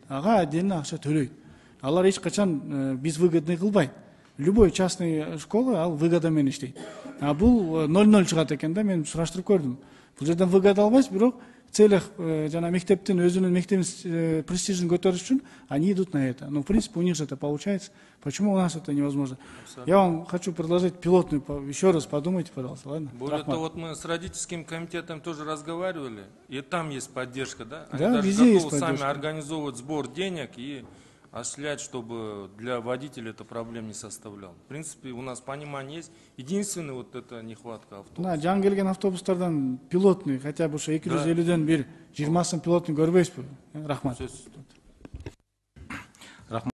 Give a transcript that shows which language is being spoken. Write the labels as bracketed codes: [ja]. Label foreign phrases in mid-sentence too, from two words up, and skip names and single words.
[ky] Ага отдельно акча төлөйт. Алар эч качан биз выгодный кылбайт. Любой частный школа ал выгода менен иштейт. Бул 0-0 чыгат экен да, мен сураштырып көрдүм. Бул жерден выгода албайсыз, бирок целях жана мектептин өзүнүн мектебин престижин көтөрүш үчүн [ru] они идут на это. Ну, в принципе, у них же это получается. Почему у нас это невозможно? Я вам хочу предложить пилотный, еще раз подумайте, пожалуйста, ладно? Более того, вот мы с родительским комитетом тоже разговаривали, и там есть поддержка, да? Они Да, даже везде есть готовы поддержка. сами организовывать сбор денег и осуществлять, чтобы для водителя это проблем не составляло. В принципе, у нас понимание есть. Единственное, вот это нехватка автобусов. [ky] Мына жаңы келген автобустардан пилотный, хотя бы ошо 250дөн бир 20сын пилотный көрбөйсүзбү? Рахмат. Сөз.